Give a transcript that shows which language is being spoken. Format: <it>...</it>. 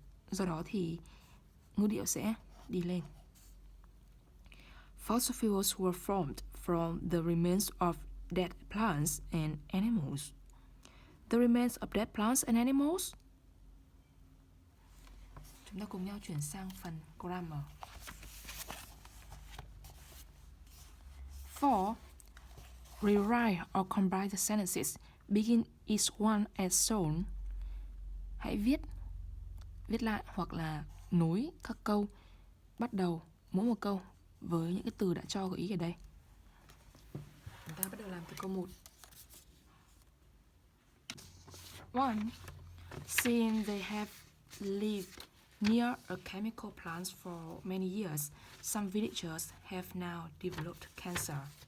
<vi>Do đó thì ngữ điệu sẽ đi lên.</vi> <en>Fossil fuels were formed from the remains of dead plants and animals. The remains of dead plants and animals?</en> <vi>Chúng ta cùng nhau chuyển sang phần grammar.</vi> <en>4. Rewrite or combine the sentences. Begin each one as shown.</en> <vi>Hãy viết lại hoặc là nối các câu, bắt đầu mỗi một câu với những cái từ đã cho gợi ý ở đây. Chúng ta bắt đầu làm từ câu 1.</vi> <en>1. Since they have lived near a chemical plant for many years, some villagers have now developed cancer.</en>